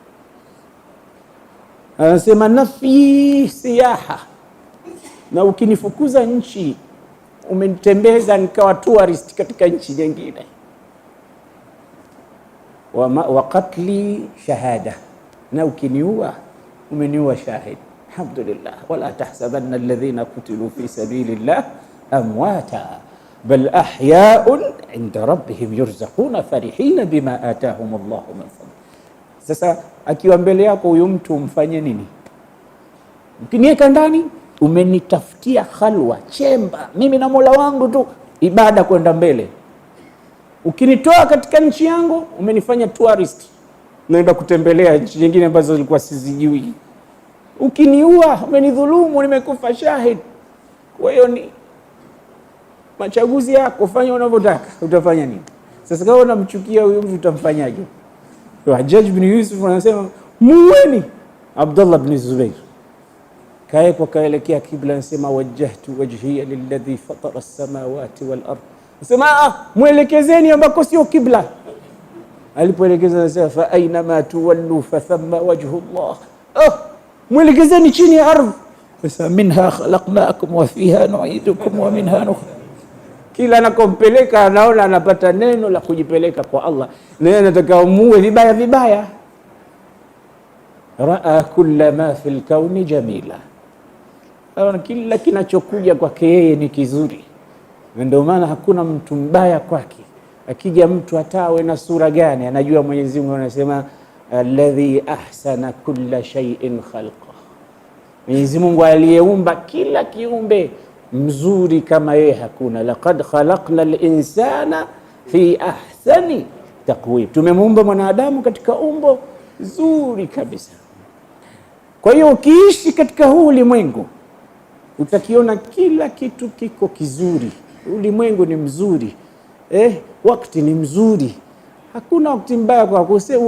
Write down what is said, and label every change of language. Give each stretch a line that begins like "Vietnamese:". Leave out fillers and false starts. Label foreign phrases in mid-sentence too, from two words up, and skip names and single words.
Swahili: Anasema
Arabic: نفي سياحة,
Swahili: na ukinifukuza nchi umenitembeza nikawa tourist katika nchi nyingine.
Arabic: وقتلي شهادة,
Swahili: na ukiniua umeniua shahid.
Arabic: الحمد لله ولا تحسبن الذين قتلوا في سبيل الله أمواتا بل أحياء عند ربهم يرزقون فرحين بما آتاهم الله من فضل.
Swahili: Sasa akiwa mbele yako huyu mtu umfanye nini? Ukiniweka ndani umenitafutia khalwa, chemba mimi na Mola wangu tu, ibada kwenda mbele. Ukinitoa katika nchi yangu umenifanya tourist, naenda kutembelea nchi nyingine ambazo zilikuwa sizijui. Ukiniua umenidhulumu, nimekufa shahid. Kwa hiyo ni machaguzi yako, fanya unavyotaka. Utafanya nini? Sasa kama unamchukia huyo mtu utamfanyaje? Hajjaj bin Yusuf anasema muweni Abdullah bin Zubair, kae kwa kaelekea kibla, anasema
Arabic: وجهت وجهي للذي فطر السماوات والأرض.
Swahili: Anasema muelekezeni ambako sio kibla. Alipoelekeza anasema
Arabic: فأينما تولوا فثم وجه الله.
Swahili: Muelekezeni chini ya ardhi. Sasa
Arabic: منها خلقناكم وفيها نعيدكم ومنها نخرجكم.
Swahili: Kila anakompeleka anaona anapata neno la kujipeleka kwa Allah, na yeye anataka muue vibaya vibaya.
Arabic: رأى كل ما في الكون جميلا,
Swahili: kila kinachokuja kwake yeye ni kizuri. Ndio maana hakuna mtu mbaya kwake. Akija mtu atawe na sura gani, anajua Mwenyezi Mungu anasema
Arabic: الذي أحسن كل شيء خلقه.
Swahili: Mwenyezi Mungu aliyeumba kila kiumbe mzuri kama yeye hakuna.
Arabic: لقد خلقنا الإنسان في أحسن تقويم,
Swahili: tumemuumba mwanadamu katika umbo zuri kabisa. Kwa hiyo ukiishi katika huu ulimwengu utakiona kila kitu kiko kizuri. Ulimwengu ni mzuri, wakati ni mzuri, hakuna wakati mbaya kwa kusema.